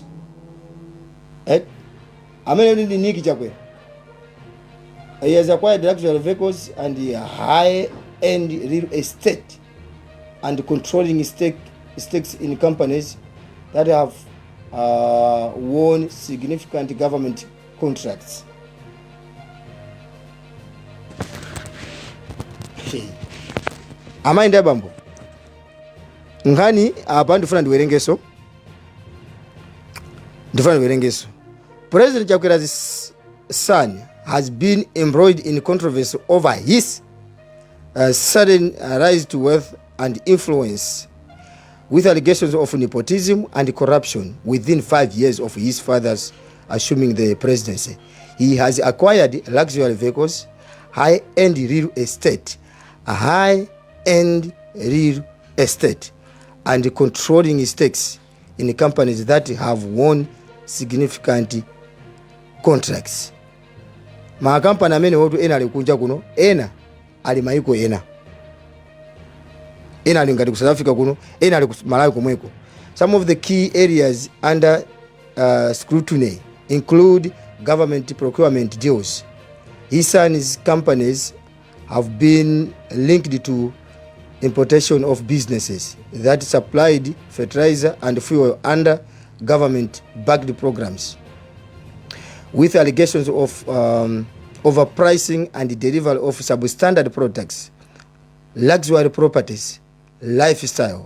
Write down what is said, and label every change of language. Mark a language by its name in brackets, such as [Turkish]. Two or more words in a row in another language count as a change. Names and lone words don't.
[English] He has acquired luxury vehicles and high-end real estate, and controlling stakes in companies that have won significant government contracts. [Nyanja] Amaenda bambo ngani apa ndifuna ndiwerengeso. [English] President Chakwera's son has been embroiled in controversy over his sudden rise to wealth and influence, with allegations of nepotism and corruption within 5 years of his father's assuming the presidency. He has acquired luxury vehicles, high-end real estate, and controlling stakes in companies that have won significant contracts. [Nyanja] Makampani amene wotu ena ali kunja kuno, ena ali maiko ena ali ngati ku South Africa kuno, ena ali ku Malawi komweko. [English] Some of the key areas under scrutiny include government procurement deals. His son's companies have been linked to importation of businesses that supplied fertilizer and fuel under government-backed programs, with allegations of overpricing and delivery of substandard products, luxury properties, lifestyle.